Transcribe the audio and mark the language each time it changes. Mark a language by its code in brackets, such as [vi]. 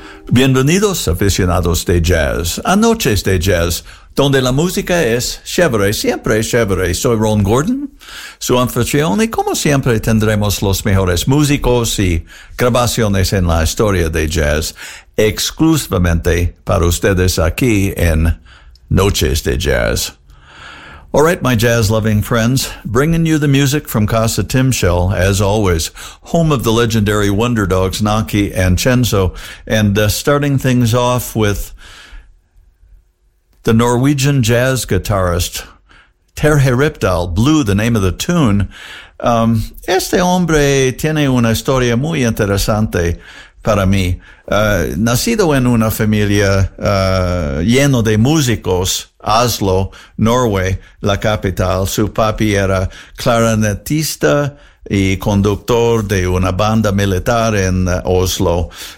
[es] Bienvenidos, aficionados de jazz, a Noches de Jazz, donde la música es chévere, siempre chévere. Soy Ron Gordon, su anfitrión, y como siempre tendremos los mejores músicos y grabaciones en la historia de jazz, exclusivamente para ustedes aquí en Noches de Jazz. [en] All right, my jazz-loving friends, bringing you the music from Casa Timshel, as always, home of the legendary Wonder Dogs, Naki and Cenzo, and starting things off with the Norwegian jazz guitarist Terje Rypdal, Blue, the name of the tune. [es] Este hombre tiene una historia muy interesante para mí. Nacido en una familia lleno de músicos, Oslo, Norway, la capital. Su papi era clarinetista y conductor de una banda militar en Oslo.